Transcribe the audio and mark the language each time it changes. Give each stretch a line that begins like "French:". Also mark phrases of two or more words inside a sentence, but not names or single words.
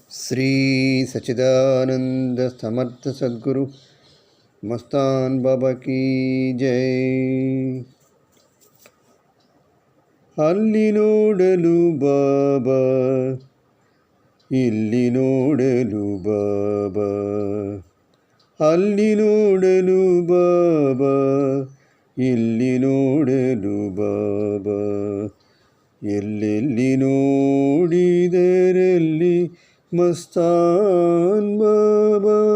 Telugu: శ్రీ సచిదానంద సమర్థ సద్గురు మస్తాన్ బాబా కీ జై.
Kannada: ಅಲ್ಲಿ ನೋಡಲು ಬಾಬಾ, ಇಲ್ಲಿ ನೋಡಲು ಬಾಬಾ, ಅಲ್ಲಿ ನೋಡಲು ಬಾಬಾ, ಇಲ್ಲಿ ನೋಡಲು ಬಾಬಾ, ಎಲ್ಲೆಲ್ಲಿ ನೋಡಿದರಲ್ಲಿ ಮಸ್ತಾನ್ ಬಾಬಾ.